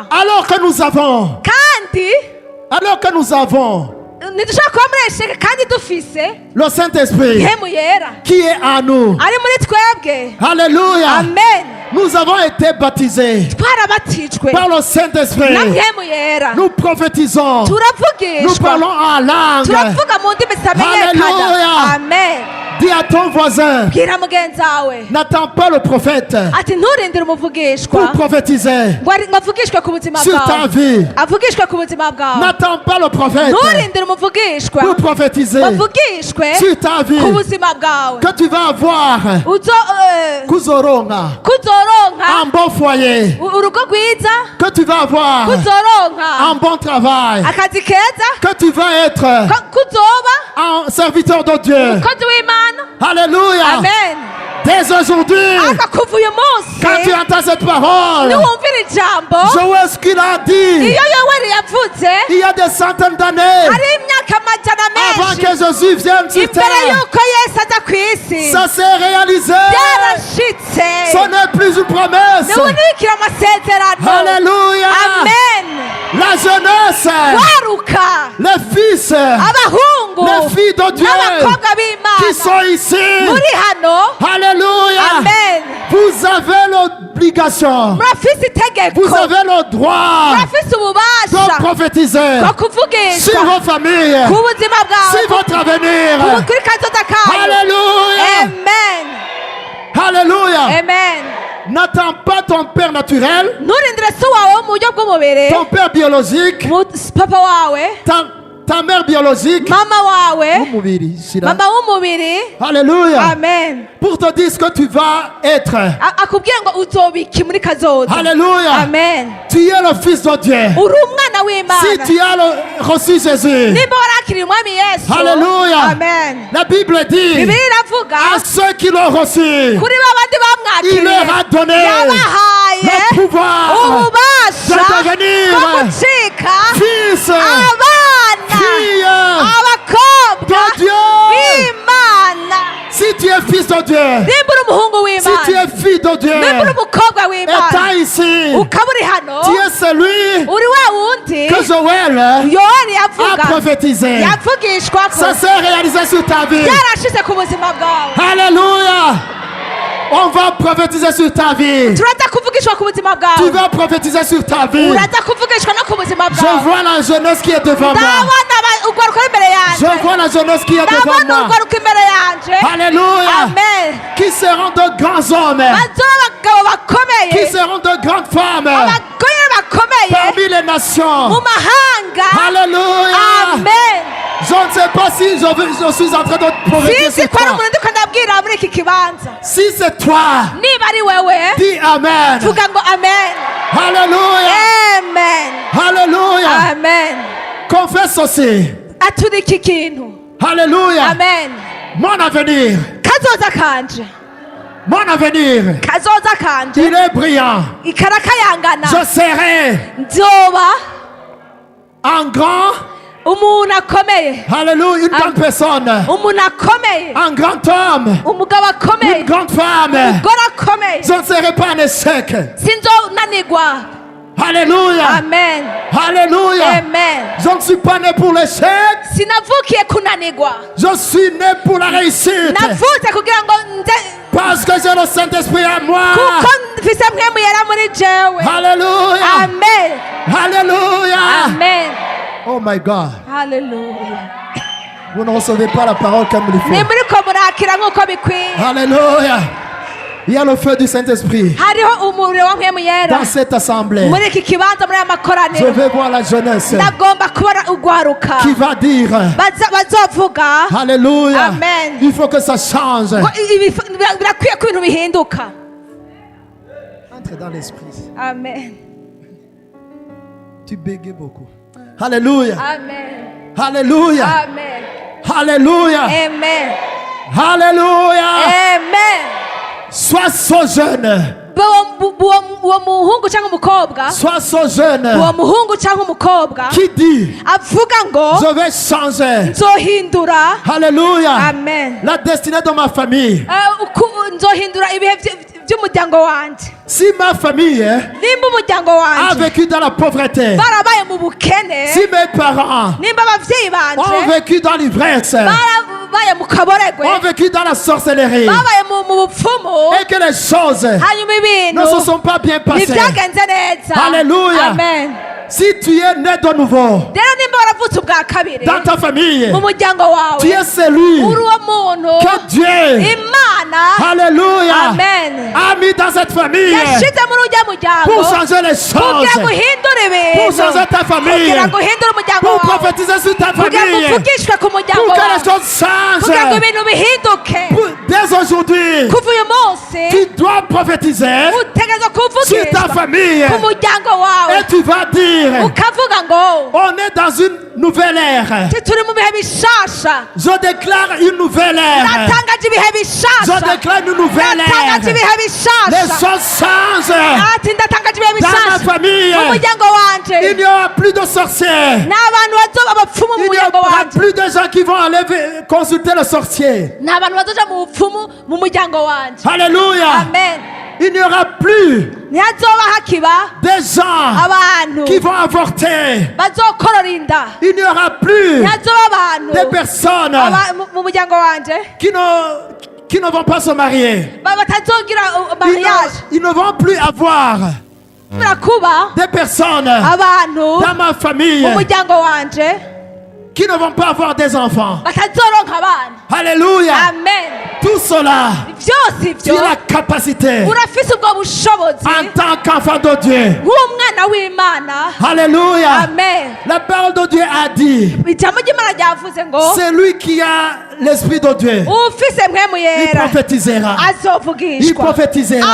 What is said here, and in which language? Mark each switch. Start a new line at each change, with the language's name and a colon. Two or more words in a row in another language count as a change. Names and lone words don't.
French: Alors que nous avons,
Rundi: kandi ntidushobora kuba muri esheke kandi dufise
French: le Saint-Esprit
Rundi: mwemu yera
French: qui est en nous.
Rundi: ari muri twebwe.
French: Alléluia. Amen. Nous avons été baptisés
Rundi: Twarabatijwe
French: par le Saint-Esprit.
Rundi: na mwemu yera,
French: Nous prophétisons. Nous
Rundi: turavugishwa,
French: parlons en langue.
Rundi: turavuga mu ndimi zitamenyekana.
French: Hallelujah. Amen. Dis à ton voisin,
Rundi: Bwira mugenzi wawe
French: n'attends pas le prophète
Rundi: ati nturindire umuvugishwa
French: pour prophétiser
Rundi: ngo avugishwe ku buzima
French: sur ta
Rundi: bwawe,
French: vie.
Rundi: avugishwe ku buzima bwawe.
French: N'attends pas le prophète
Rundi: Nturindire umuvugishwa
French: pour prophétiser
Rundi: avugishwe
French: sur ta vie.
Rundi: ku buzima bwawe,
French: Que tu vas avoir kuzoronga
Rundi: kuzoronka
French: un bon foyer.
Rundi: urugo rwiza,
French: Que tu vas avoir
Rundi: kuzoronka
French: un bon travail.
Rundi: akazi keza,
French: Que tu vas être
Rundi: kuzoba
French: un serviteur de Dieu.
Rundi: umukozi w'Imana.
French: Alléluia. Amen. Dès aujourd'hui,
Rundi: Aka kuva uyu munsi
French: quand tu entends cette parole,
Rundi: niwumvira ijambo
French: je vois ce qu'il a dit.
Rundi: iyo Yoweri yavuze
French: Il y a des centaines d'années
Rundi: hari imyaka amajana
French: avant
Rundi: menshi
French: que Jésus vienne sur
Rundi: imbere
French: terre.
Rundi: y'uko Yesu aza ku isi,
French: Ça s'est réalisé.
Rundi: byarashitse.
French: Ce n'est plus une promesse.
Rundi: Niwunikira amasezerano.
French: Alléluia. Amen. La jeunesse,
Rundi: Waruka
French: les fils,
Rundi: abahungu
French: les filles de Dieu
Rundi: n'abakobwa
French: qui
Rundi: b'Imana
French: sont ici.
Rundi: muri hano.
French: Alléluia. Amen. Vous avez l'obligation.
Rundi: Murafise itegeko,
French: Vous avez le droit
Rundi: murafise
French: de
Rundi: ububasha
French: prophétiser
Rundi: bwo kuvugishwa
French: sur vos familles,
Rundi: ku buzima bwawe,
French: sur votre avenir.
Rundi: kuri kazoza kawe.
French: Alléluia. Amen. Alléluia. Amen. N'attends pas ton père naturel,
Rundi: nturindire se wawe wo mu buryo bw'umubiri,
French: ton père biologique,
Rundi: papa wawe,
French: ta mère biologique.
Rundi: mama wawe, W'umubiri, Shira. mama w'umubiri.
French: Alléluia. Amen. Pour te dire ce que tu vas être.
Rundi: Akubwira ngo uzobiki muri kazoza.
French: Alléluia. Amen. Tu es le fils de Dieu.
Rundi: Uri umwana w'Imana.
French: Si tu as reçu Jésus.
Rundi: Nimba warakiriye umwami Yesu.
French: Alléluia. Amen. La Bible dit
Rundi: Bibiliya iravuga
French: à ceux qui l'ont reçu,
Rundi: kuri babandi
French: il
Rundi: bamwakiriye
French: leur a donné
Rundi: yabahaye
French: le pouvoir
Rundi: ububasha
French: de devenir
Rundi: bwo gucika
French: fils,
Rundi: abana
French: fille
Rundi: abakobwa
French: de Dieu.
Rundi: b'Imana.
French: Si tu es fils de Dieu,
Rundi: Nimba uri umuhungu
French: si tu
Rundi: w'Imana,
French: es fille de Dieu,
Rundi: nimba uri umukobwa
French: étant
Rundi: w'Imana,
French: ici,
Rundi: ukaba uri hano,
French: tu es celui
Rundi: uri wa wundi
French: que Joël
Rundi: Yohani
French: a
Rundi: yavuga
French: prophétisé.
Rundi: yavugishwa ko
French: Ça s'est réalisé sur ta vie.
Rundi: byarashize ku buzima bwawe.
French: Alléluia. On va prophétiser sur ta vie.
Rundi: turaza kuvugishwa ku buzima
French: Tu
Rundi: bwawe,
French: vas prophétiser sur ta vie.
Rundi: uraza kuvugishwa no ku buzima
French: Je
Rundi: bwawe.
French: vois la jeunesse qui est devant moi.
Rundi: ndabona urwaruka imbere
French: Je
Rundi: yanjye,
French: vois la jeunesse qui est devant
Rundi: ndabona
French: moi.
Rundi: urwaruka imbere yanjye.
French: Alléluia. Amen. Qui seront de grands hommes.
Rundi: bazoba abagabo bakomeye,
French: Qui seront de grandes femmes
Rundi: abagore bakomeye
French: parmi les nations.
Rundi: mu mahanga.
French: Alléluia. Amen. Je ne sais pas si je suis en train de prophétiser
Rundi: sinzi
French: sur
Rundi: ko ari
French: toi.
Rundi: umuntu ndiko ndabwira muri iki kibanza.
French: Si c'est toi,
Rundi: niba ari wewe
French: dis Amen.
Rundi: vuga ngo amen.
French: Alléluia. Amen. Alléluia. Amen. Confesse aussi.
Rundi: atura iki kintu.
French: Alléluia. Amen. Mon avenir.
Rundi: kazoza kanje,
French: Mon avenir.
Rundi: kazoza kanje
French: Il est brillant.
Rundi: ikarakayangana.
French: Je serai
Rundi: nzoba
French: un grand.
Rundi: umuntu akomeye,
French: Alléluia. Une grande personne.
Rundi: umuntu akomeye,
French: Un grand homme.
Rundi: umugabo akomeye,
French: Une grande femme.
Rundi: umugore akomeye.
French: Je ne serai pas un échec.
Rundi: sinzonanirwa.
French: Alléluia. Amen. Alléluia. Amen. Je ne suis pas né pour l'échec.
Rundi: sinavukiye kunanirwa,
French: Je suis né pour la réussite.
Rundi: navutse kugira ngo nze,
French: Parce que j'ai le Saint-Esprit à moi.
Rundi: kuko mfise mpwemu yera muri jewe.
French: Alléluia. Amen. Alléluia. Amen.
English: Oh my God. Hallelujah.
French: Vous ne recevez pas la parole comme il faut.
Rundi: nimuriko murakira nk'uko bikwiye.
French: Alléluia. Il y a le feu du Saint-Esprit
Rundi: hariho umuriro wa mpwemu yera
French: dans cette assemblée.
Rundi: muri iki kibanza, muri aya
French: Je
Rundi: makoraniro.
French: vais voir la jeunesse
Rundi: ndagomba kubona urwaruka
French: qui va dire
Rundi: bazovuga
French: Alléluia. Amen. Il faut que ça change.
Rundi: ngo birakwiye ko ibintu bihinduka.
French: Entre dans l'esprit. Amen. Tu bégais beaucoup. Alléluia. Amen. Alléluia. Amen. Alléluia. Amen. Alléluia. Amen. Sois so jeune.
Rundi: uwo muhungu cyangwa umukobwa,
French: Sois so jeune.
Rundi: uwo muhungu cyangwa umukobwa
French: Qui dit
Rundi: avuga ngo
French: je vais changer.
Rundi: nzohindura.
French: Alléluia. Amen. La destinée de ma famille.
Rundi: nzohindura ibihe by'umuryango wanjye.
French: Si ma famille
Rundi: nimba umuryango
French: a
Rundi: wanjye
French: vécu dans la pauvreté,
Rundi: barabaye mu bukene,
French: si mes parents
Rundi: nimba ababyeyi
French: ont
Rundi: banje
French: vécu dans l'ivresse,
Rundi: barabaye mu kaboregwe,
French: ont vécu dans la sorcellerie,
Rundi: babaye mu bupfumu,
French: et que les choses
Rundi: hanyuma
French: ne
Rundi: ibintu
French: se sont pas bien passées.
Rundi: ntibyagenze neza.
French: Alléluia. Amen. Si tu es né de nouveau
Rundi: rero nimba waravutse ubwa kabiri
French: dans ta famille,
Rundi: mu muryango wawe,
French: tu es celui
Rundi: uri uwo muntu
French: que Dieu,
Rundi: Imana
French: Alléluia, Amen a mis dans cette famille
Rundi: yashyize muri ujya muryango
French: pour changer les
Rundi: kugira ngo
French: choses,
Rundi: uhindure
French: pour
Rundi: ibintu,
French: changer ta famille,
Rundi: kugira ngo uhindure umuryango
French: pour
Rundi: wawe,
French: prophétiser sur ta
Rundi: kugira ngo
French: famille,
Rundi: uvugishwe ku muryango
French: pour que
Rundi: wawe,
French: les choses
Rundi: kugira ngo
French: changent.
Rundi: ibintu bihinduke.
French: Dès aujourd'hui,
Rundi: kuva uyu munsi
French: tu dois prophétiser
Rundi: utegereza
French: sur ta
Rundi: kuvugishwa
French: famille
Rundi: ku muryango wawe,
French: et tu vas dire
Rundi: ukavuga ngo
French: on est dans une nouvelle ère.
Rundi: turi mu bihe bishasha.
French: Je déclare une nouvelle ère.
Rundi: natangaje ibihe
French: Je
Rundi: bishasha.
French: déclare une nouvelle
Rundi: natangaje
French: ère.
Rundi: ibihe
French: Les
Rundi: bishasha.
French: choses changent.
Rundi: ati ndatangaje ibihe
French: Dans ma
Rundi: bishasha
French: famille,
Rundi: mu muryango
French: il
Rundi: wanje.
French: n'y aura plus de sorciers.
Rundi: n'abantu bazoba abapfumu mu
French: Il n'y
Rundi: muryango
French: aura
Rundi: wanje.
French: plus de gens qui vont aller consulter le sorcier.
Rundi: n'abantu bazoja mu bupfumu mu muryango wanje.
French: Alléluia. Amen. Il n'y aura plus
Rundi: ntihazoba hakiba
French: des gens
Rundi: abantu
French: qui vont avorter.
Rundi: bazokorora inda.
French: Il n'y aura plus
Rundi: ntihazoba abantu
French: des personnes
Rundi: mu muryango wanje
French: qui ne vont pas se marier.
Rundi: batazogira mariage.
French: Ils ne vont plus avoir
Rundi: kuba
French: des personnes
Rundi: abantu
French: dans ma famille
Rundi: mu muryango wanje
French: qui ne vont pas avoir des enfants.
Rundi: batazoronka abana.
French: Alléluia. Amen. Tout cela
Rundi: byose
French: Tu
Rundi: ibyo
French: as la capacité
Rundi: urafise ubwo bushobozi
French: en tant qu'enfant de Dieu.
Rundi: nk'umwana w'imana.
French: Alléluia. Amen. La parole de Dieu a dit,
Rundi: ijambo ry'imana ryavuze ngo
French: c'est lui qui a l'esprit de Dieu.
Rundi: ufise mpwemu
French: Il
Rundi: yera
French: prophétisera. Il
Rundi: azovugishwa
French: prophétisera.